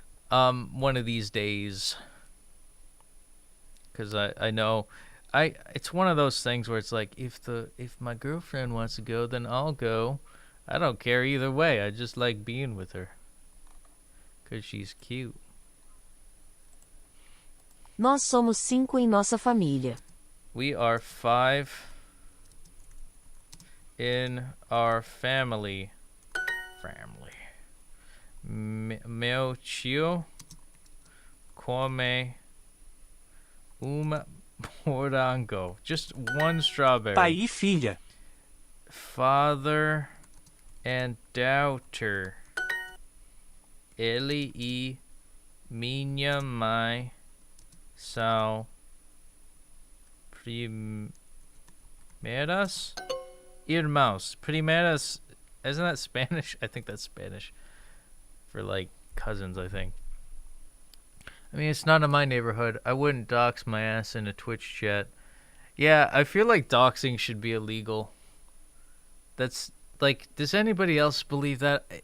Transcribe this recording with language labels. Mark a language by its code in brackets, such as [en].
[en] One of these days. Because I know, it's one of those things where it's like if my girlfriend wants to go, then I'll go. I don't care either way. I just like being with her. Because she's cute. [pt] Nós somos 5 em nossa família. [en] We are 5 in our family. [pt] Meu tio come morango. [en] Just one strawberry. [pt] Pai e filha. [en] Father and daughter. [pt] Ele e minha mãe são primeras irmãos. [en] Primeras, isn't that Spanish? I think that's Spanish for like cousins, I think. I mean, it's not in my neighborhood. I wouldn't dox my ass in a Twitch chat. Yeah, I feel like doxing should be illegal. That's like, does anybody else believe that?